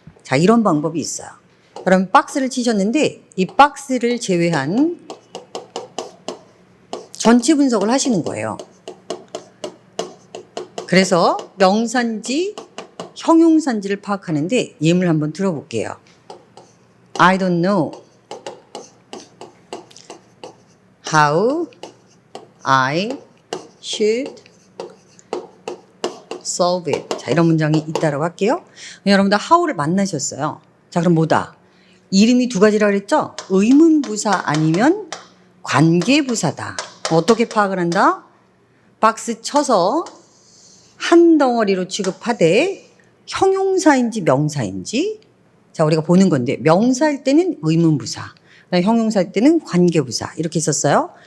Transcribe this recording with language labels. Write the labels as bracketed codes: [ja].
[ko] 자, 이런 방법이 있어요. 여러분 박스를 치셨는데 이 박스를 제외한 전체 분석을 하시는 거예요. 그래서 명사인지 형용사인지를 파악하는데 예문을 한번 들어볼게요. [en] I don't know how I should solve it. [ko] 자, 이런 문장이 있다라고 할게요. 여러분들 how를 만나셨어요. 자, 그럼 뭐다? 이름이 두 가지라고 그랬죠? 의문부사 아니면 관계부사다. 어떻게 파악을 한다? 박스 쳐서 한 덩어리로 취급하되 형용사인지 명사인지 자, 우리가 보는 건데 명사일 때는 의문부사, 형용사일 때는 관계부사 이렇게 있었어요.